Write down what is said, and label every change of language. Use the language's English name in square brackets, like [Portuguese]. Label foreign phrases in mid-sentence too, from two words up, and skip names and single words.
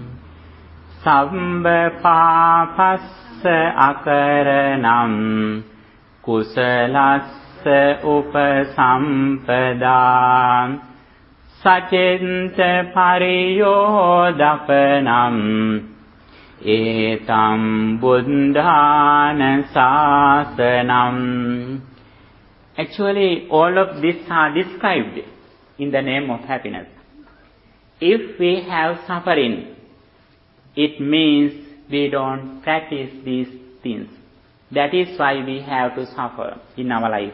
[Pali] Sambha papassa akaranam kusalassa upasampada sajenta pariyodapanam etam buddhana sasanam. [English] Actually, all of these are described in the name of happiness. If we have suffering, it means we don't practice these things. That is why we have to suffer in our life.